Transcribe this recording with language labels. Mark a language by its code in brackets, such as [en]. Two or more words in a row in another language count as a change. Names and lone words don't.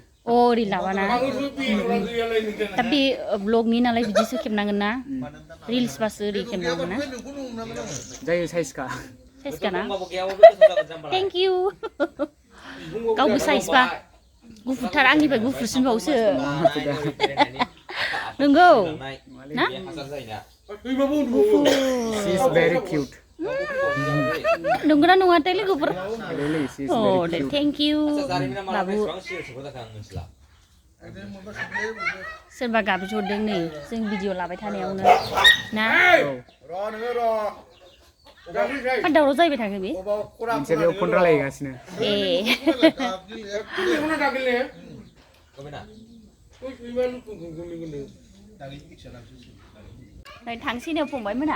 [brx] अ ओरै लाबाना दा बे ब्लगनि नालाय बिदिसो खेबनांगोन ना रिल्सबासो ओरै खेबनांगोन ना जायो साइजखा साइजखा ना [en] thank you [brx] गावबो साइजबा गुफुरथार आंनिफ्राय गुफुरसिनबावसो नंगौ ना [en] she is very cute [brx] नंगौना नङाथाय लोगोफोर [en] really she is अ very दे cute thank you [brx] बाबु सोरबा गाबज्रिहरदों नै जों भिडिअ लाबाय थानायावनो ना दावराव जाहैबाय थाखो बे मोनसे बेयाव फन रायलायगासिनो ए थांसैनो फंबाय मोना